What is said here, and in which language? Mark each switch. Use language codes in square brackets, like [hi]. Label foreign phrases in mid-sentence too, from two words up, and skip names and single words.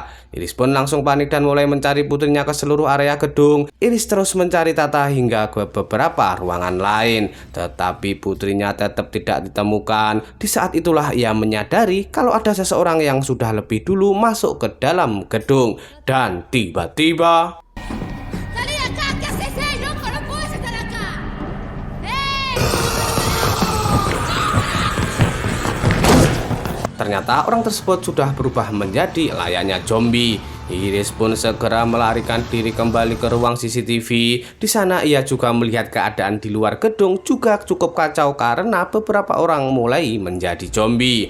[id] Iris pun langsung panik dan mulai mencari putrinya ke seluruh area gedung. Iris terus mencari Tata hingga ke beberapa ruangan lain, tetapi putrinya tetap tidak ditemukan. Di saat itulah ia menyadari kalau ada seseorang yang sudah lebih dulu masuk ke dalam gedung. Dan tiba-tiba [es] ¡Salí de acá! ¿Qué haces ahí, loco? ¡No puedes estar acá! [id] ternyata orang tersebut sudah berubah menjadi layaknya zombie. Iris pun segera melarikan diri kembali ke ruang CCTV. Di sana ia juga melihat keadaan di luar gedung juga cukup kacau karena beberapa orang mulai menjadi zombie.